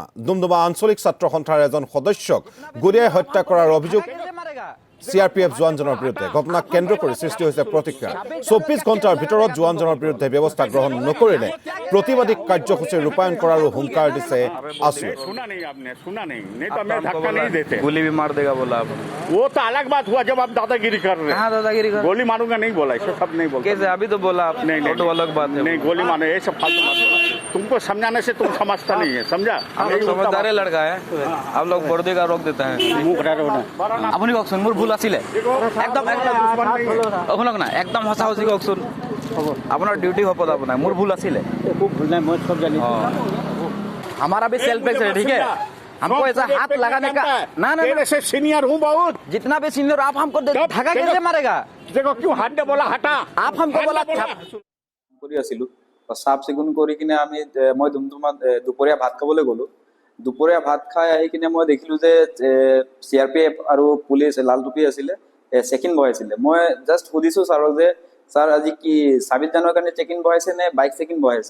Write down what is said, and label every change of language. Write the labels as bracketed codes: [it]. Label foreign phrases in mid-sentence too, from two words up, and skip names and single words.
[as] ডুমডুমা আঞ্চলিক ছাত্ৰ সন্থাৰ এজন সদস্যক গুলিয়াই হত্যা কৰাৰ অভিযোগ CRPF জোৱানজনৰ বিৰুদ্ধে। ঘটনাক কেন্দ্ৰ কৰি সৃষ্টি হৈছে প্ৰতিক্ৰিয়া। 24 ঘণ্টাৰ ভিতৰত জোৱানজনৰ বিৰুদ্ধে ব্যৱস্থা গ্ৰহণ নকৰিলে প্ৰতিবাদী কাৰ্যসূচী ৰূপায়ণ কৰাৰো হুংকাৰ দিছে আসুৱে। [hi] सुना नहीं तो हमें धक्का नहीं देते। गोली भी मार देगा बोला आपने। वो तो अलग बात हुआ जब आप दादागिरी कर रहे हैं। कहाँ दादागिरी कर? गोली मारूंगा नहीं बोला, ऐसा सब नहीं बोला। कैसे अभी तो बोला आप? नहीं वो तो अलग बात है। नहीं गोली मारो ये सब फालतू बात है। तुमको समझाने से तुम समझता नहीं है, समझा? आप लोग समझदार लड़का है, आप लोग बर्दे का रोक देता है। [as] আপুনি কওকচোন মোৰ ভুল আছিলে একদম শুনক না একদম সঁচা সঁচি কওকচোন আপোনাৰ ডিউটি হপত আপোনাৰ মোৰ ভুল আছিলে [hi] हमारा भी सेल्फ है ठीक है हमको ऐसा हाथ लगाने का ना ना तेरे से सीनियर हूँ बहुत। जितना भी सीनियर आप हमको धक्का कैसे मारेगा देखो क्यों हाथ ने बोला हटा, आप हमको बोला [as] কৰি আছিলো চাফ চিকুণ কৰি কিনে আমি মই ডুমডুমাত দুপৰীয়া ভাত খাবলৈ গ'লো। দুপৰীয়া ভাত খাই আহি কিনে মই দেখিলো যে CRPF আৰু পুলিচ লাল টুপি আছিলে চেকিং বহাইছিলে। মই জাষ্ট সুধিছো ছাৰক যে ছাৰ আজি কি 26 জানুৱাৰীৰ কাৰণে চেকিং বহাইছে নে বাইক চেকিং বহাইছে।